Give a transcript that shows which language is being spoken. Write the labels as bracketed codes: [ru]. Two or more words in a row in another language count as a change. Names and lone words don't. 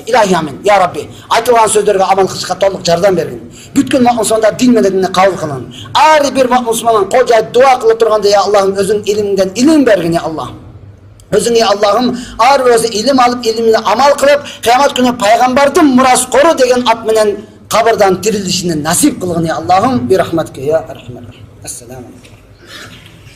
[ar] إلهي آمين. يا ربي, [ky] айтылган сөздөргө амал кылышка толук жардам бергин. Бүткүл мусулмандар дин менен кабыл кылын. Ар бир мусулман кол жайып дуа кылып турганда, я Аллахым өзүң илимден илим бергин, [ar] يا الله. [ky] Өзүң, я Аллахым, ар өзү илим алып, илимине амал кылып, кыямат күнү пайгамбардын мураскору деген ат менен кабырдан тирилишини насип кылгын, я Аллахым, [ar] برحمتك، يا أرحم الراحمين. السلام عليكم.